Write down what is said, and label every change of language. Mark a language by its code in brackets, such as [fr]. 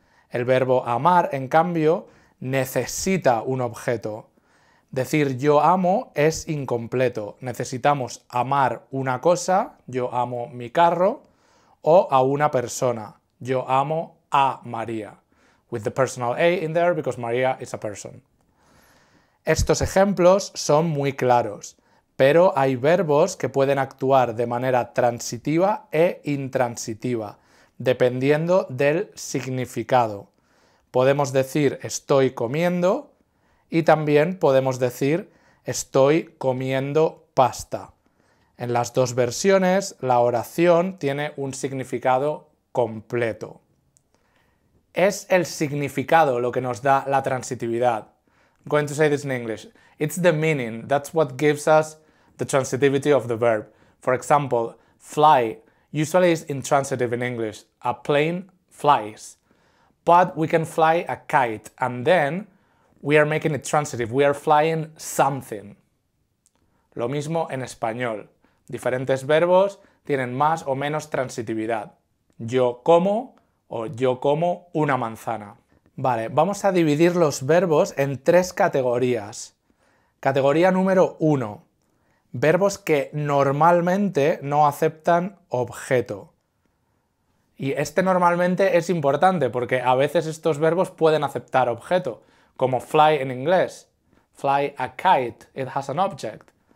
[es] El verbo amar, en cambio, necesita un objeto. Decir yo amo es incompleto. Necesitamos amar una cosa, yo amo mi carro, o a una persona, yo amo a María. [en] With the personal a in there because Maria is a person. [es] Estos ejemplos son muy claros, pero hay verbos que pueden actuar de manera transitiva e intransitiva, dependiendo del significado. Podemos decir estoy comiendo y también podemos decir estoy comiendo pasta. En las dos versiones, la oración tiene un significado completo. Es el significado lo que nos da la transitividad. [en] I'm going to say this in English. It's the meaning. That's what gives us the transitivity of the verb. For example, fly usually is intransitive in English. A plane flies. But we can fly a kite and then we are making it transitive. We are flying something. [es] Lo mismo en español. Diferentes verbos tienen más o menos transitividad. Yo como o yo como una manzana. Vale, vamos a dividir los verbos en tres categorías. Categoría número 1. Verbos que normalmente no aceptan objeto. Y este normalmente es importante porque a veces estos verbos pueden aceptar objeto, como fly en inglés. [en] Fly a kite, it has an object.